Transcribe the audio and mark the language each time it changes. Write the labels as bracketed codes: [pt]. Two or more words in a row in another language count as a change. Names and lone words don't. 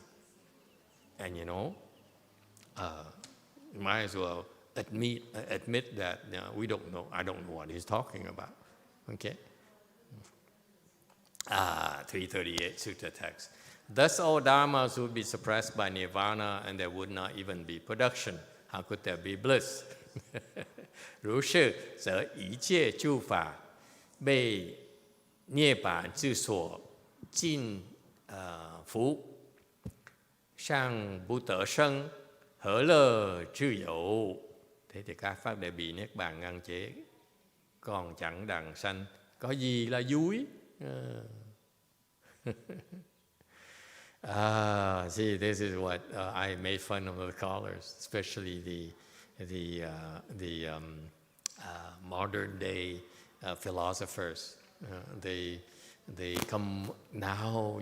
[en] And you know, might as well admit that we don't know. I don't know what he's talking about. Okay. 338 Sutra Text. Thus all dharmas would be suppressed by nirvana, and there would not even be production. How could there be bliss? [zh] 如是则一切诸法被涅槃之所禁服，尚不得生，何樂之有? [vi] Thế thì các pháp đều bị niết bàn ngăn chế, còn chẳng đặng sanh, có gì là vui? [en] See, this is what I made fun of the scholars, especially the modern day philosophers. They come now.